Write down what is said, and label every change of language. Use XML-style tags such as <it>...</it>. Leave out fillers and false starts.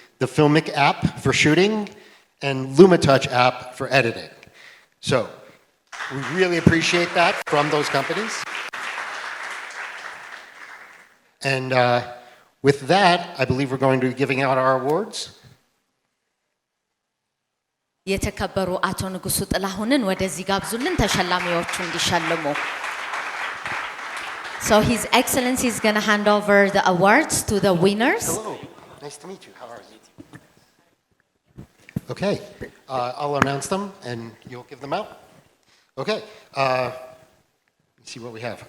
<en>the Filmic app for shooting, and LumaTouch app for editing. So we really appreciate that from those companies. And with that, I believe we're going to be giving out our awards.</en> <am>የተከበሩ አቶ ንጉሱ ጥላሁንን ወደዚህ ጋብዙልን ተሸላሚዎቹ እንዲሸልሙ.</am> <en>So His Excellency is going to hand over the awards to the winners. Hello, nice to meet you. How are you? Okay, I'll announce them and you'll give them out. Okay, let's see what we have.</en>